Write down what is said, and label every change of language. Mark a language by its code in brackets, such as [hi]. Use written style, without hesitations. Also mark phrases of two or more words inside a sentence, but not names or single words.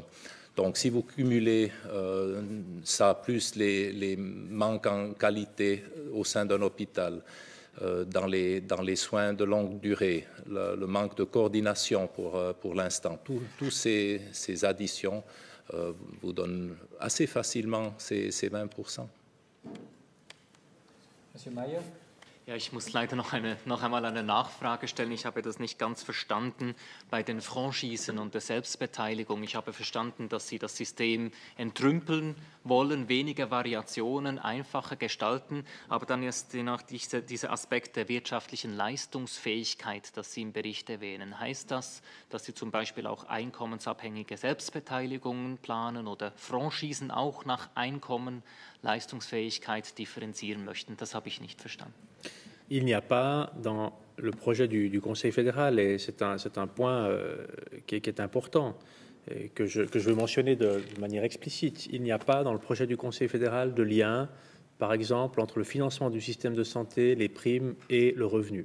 [fr] Donc, si vous cumulez ça plus les manques en qualité au sein d'un hôpital, dans les soins de longue durée, le manque de coordination pour l'instant, tous ces additions vous donnent assez facilement ces 20%. Monsieur Mayer. [de] Ja, ich muss leider noch einmal eine Nachfrage stellen. Ich habe das nicht ganz verstanden bei den Franchisen und der Selbstbeteiligung. Ich habe verstanden, dass Sie das System entrümpeln wollen, weniger Variationen, einfacher gestalten, aber dann ist noch dieser Aspekt der wirtschaftlichen Leistungsfähigkeit, das Sie im Bericht erwähnen. Heißt das, dass Sie zum Beispiel auch einkommensabhängige Selbstbeteiligungen planen oder Franchisen auch nach Einkommen, Leistungsfähigkeit differenzieren möchten? Das habe ich nicht verstanden. [fr] Il n'y a pas dans le projet du Conseil fédéral, et c'est un point qui est important, et que je veux mentionner de manière explicite, il n'y a pas dans le projet du Conseil fédéral de lien, par exemple, entre le financement du système de santé, les primes et le revenu.